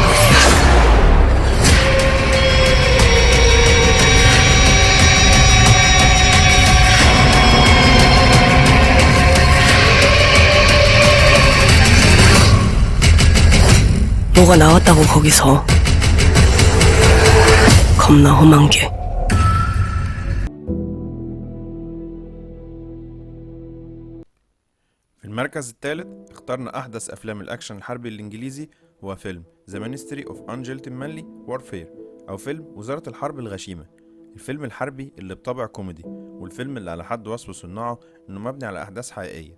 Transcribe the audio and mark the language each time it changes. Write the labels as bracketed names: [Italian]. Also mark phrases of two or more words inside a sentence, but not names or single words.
[Korean] 뭐가 나왔다고 거기서. 겁나 험한 게. [Arabic] في المركز الثالث اخترنا احدث افلام الاكشن الحربي الانجليزي، هو فيلم The Ministry of Ungentlemanly Warfare، او فيلم وزارة الحرب الغشيمة. الفيلم الحربي اللي بطابع كوميدي، والفيلم اللي على حد وصف صناعه انه مبني على احداث حقيقية.